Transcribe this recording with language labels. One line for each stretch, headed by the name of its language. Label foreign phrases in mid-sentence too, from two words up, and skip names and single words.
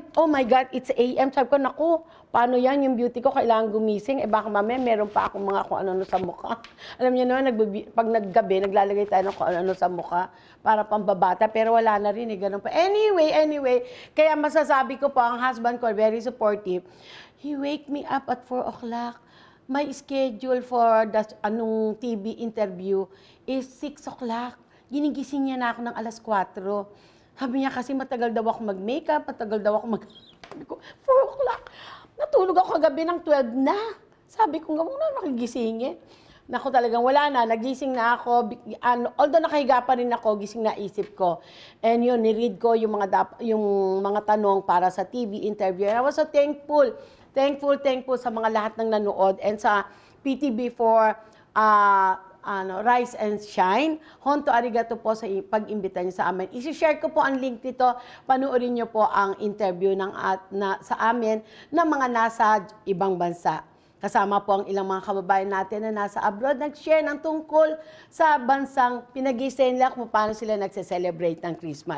English: Oh my God, it's AM.
Filipino: Sabi ko, naku, paano yan? Yung beauty ko, kailangan gumising. Baka mamaya, meron pa akong mga kung ano sa mukha. Alam niyo naman, pag naggabi, naglalagay tayo ng kung ano sa mukha para pambabata, pero wala na rin, ganun pa. Anyway, kaya masasabi ko po, ang husband ko,
English: very supportive. He wake me up at 4 o'clock. My schedule for the TV interview is 6 o'clock.
Filipino: Ginigising niya na ako ng alas 4. Sabi niya kasi matagal daw ako mag-makeup, matagal daw ako 4 o'clock. Natulog ako kagabi ng 12 na. Sabi ko, muna nakigisingin. Naku, talagang wala na. Nagising na ako. Although nakahiga pa rin ako, gising na isip ko. And yun, niread ko yung mga tanong para sa
English: TV interview. And I was so thankful
Filipino: sa mga lahat ng nanood
English: and sa PTV4 Rise and Shine.
Japanese: 本当ありがとう
Filipino: po sa pag-imbita niyo sa amin. I-share ko po ang link nito. Panoorin niyo po ang interview sa amin ng mga nasa ibang bansa. Kasama po ang ilang mga kababayan natin na nasa abroad, nag-share ng tungkol sa bansang pinag-i-stay nila kung paano sila nagse-celebrate ng Christmas.